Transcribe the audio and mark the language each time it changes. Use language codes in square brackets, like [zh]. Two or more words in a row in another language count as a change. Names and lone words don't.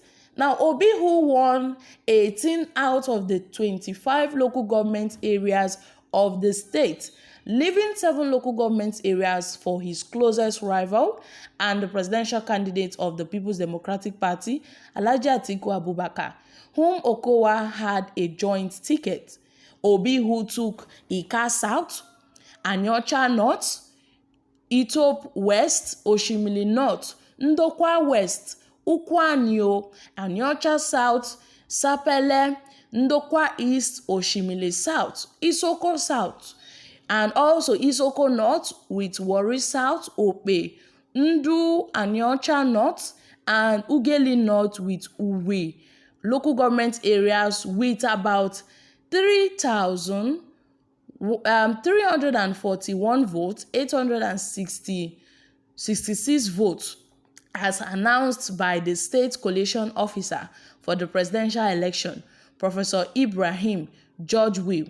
[en] Now, Obi, who won 18 out of the 25 local government areas of the state, leaving 7 local government areas for his closest rival and the presidential candidate of the People's Democratic Party, Alhaji Atiku Abubakar, whom Okowa had a joint ticket. Obi, who took Ika South, Anyocha North, Itop West, Oshimili North, Ndokwa West, Ukwanyo, Anyocha South, Sapele, Ndokwa East, Oshimili South, Isoko South, and also Isoko North with Warri South, Ope, Ndu, Anyocha North, and Ugeli North with Uwe. Local government areas with about 341 votes, 866 votes, as announced by the state coalition officer for the presidential election, Professor Ibrahim George Will.